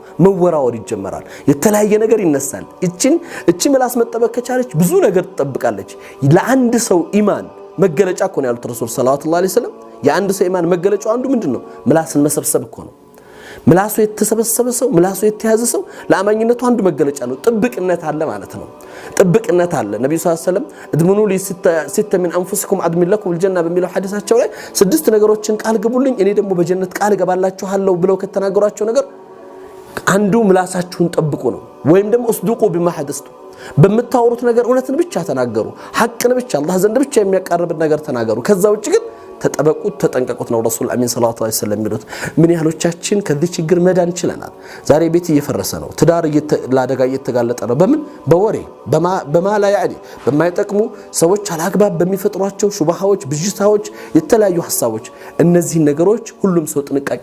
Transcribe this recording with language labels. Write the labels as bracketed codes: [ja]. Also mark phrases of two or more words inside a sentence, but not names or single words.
[am] መወራወር ይጀመራል የተለያየ ነገር ይነሳል እቺ ምላስ መጠበቅ ከቻለች ብዙ ነገር ትጠብቃለች ለአንድ ሰው ኢማን መገለጫ እኮ ነው ያሉት ረሱል [ar] صلى الله عليه وسلم [am] የአንድ ሰው ኢማን መገለጫው አንዱ ምንድነው ምላስን መሰብሰብ እኮ ነው ምላሱ የተሰበሰበ ሰው ምላሱ የተያዘ ሰው ለአማኝነቱ አንዱ መገለጫ ነው ጥብቅነት አለ ማለት ነው ጥብቅነት አለ ነብዩ [ar] صلى الله عليه وسلم اضمنوا لي ستا من انفسكم اضمن لكم الجنه [am] በሚለው ሐዲሳቸው ላይ 6 ነገሮችን ቃል ግቡልኝ እኔ ደግሞ በጀነት ቃል ገባላችኋለሁ ብለው ከተናገሯቸው ነገር አንዱ ምላሳችሁን ጠብቁ ነው ወይም ደግሞ [ar] اصدقوا بما حدثتم [am] በመታወሩት ነገር እውነትን ብቻ ተናገሩ ሐቅን ብቻ አላህ ዘንድ ብቻ የሚያቀርብ ነገር ተናገሩ ከዛ ውጭ ግን ተጠበቁት ተጠንቀቁት ነው ረሱል አሚን [ar] صلى الله عليه وسلم [am] የሚሉት ምን ያህሎቻችን ከዚህ ችግር መዳን ይችላል ዛሬ ቤት እየፈረሰ ነው ትዳር ለአደጋ እየተጋለጠ ነው በምን በወሬ በማላ ያዲ በማይጠቅሙ ሰዎች አላግባብ በሚፈጥሯቸው ሹባሃዎች ብጅታዎች የተለያዩ ሐሳቦች እነዚህ ነገሮች ሁሉም ሰው ጥንቃቄ